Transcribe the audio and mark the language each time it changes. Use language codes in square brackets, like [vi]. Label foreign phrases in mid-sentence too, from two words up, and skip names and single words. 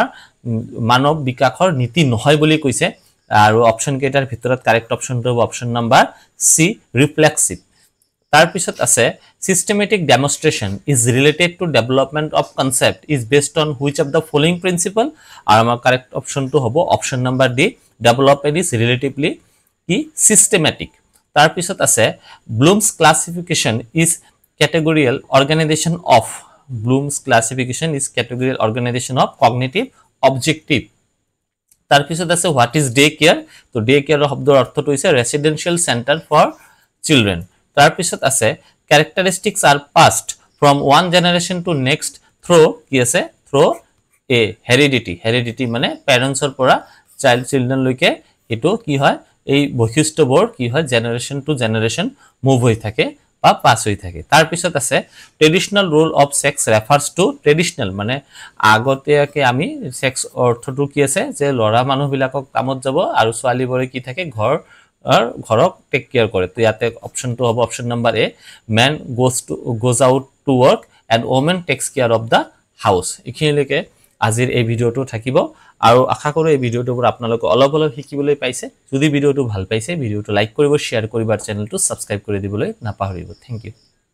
[as] মানৱ বিকাশৰ নীতি নহয় বুলি কৈছে আৰু অপচন কেইটাৰ ভিতৰত কাৰেক্ট অপচনটো হ'ব অপচন নাম্বাৰ সি ৰিফ্লেক্সিভ তাৰ পিছত আছে [en] systematic demonstration is related to development of concept is based on which of the following principle [as] আৰু আমাৰ কারেক্ট অপচনটো হ'ব অপচন নাম্বাৰ ডি [en] development is relatively systematic [as] তাৰ পিছত আছে [en] Bloom's classification is categorical organization of cognitive objective [as] তাৰ পিছত আছে [en] what is day care তো day care [as] শব্দৰ অৰ্থটো হৈছে [en] residential center for children [as] তাৰ পিছত আছে [en] characteristics are passed from one generation to next through [as] কি আছে [en] through a [as] heredity মানে [en] parents or [as] পৰা children লৈকে এটো কি হয় এই বৈশিষ্ট্যবোৰ কি হয় [en] generation to generation move [as] হৈ থাকে বা পাস হৈ থাকে তাৰ পিছত আছে [en] traditional role of sex refers to traditional [as] মানে আগতেকে আমি সেক্স অৰ্থটো কি আছে যে লৰা মানুহ বিলাকক কামত যাব আৰু ছোৱালীবোৰে কি থাকে ঘৰক [en] take care [as] কৰে তো ইয়াতে অপচনটো হ'ব অপচন নাম্বাৰ [en] a man goes out to work and women takes care of the house [as] এখিনিলৈকে আজিৰ এই ভিডিওটো থাকিব আৰু আশা কৰো এই ভিডিওটোৰ পৰা আপোনালোকে অলপ শিকিবলৈ পাইছে যদি ভিডিওটো ভাল পাইছে ভিডিওটো লাইক কৰিব শেয়াৰ কৰিব আৰু চেনেলটো সাবস্ক্ৰাইব কৰি দিবলৈ নাপাহৰিব [en] thank you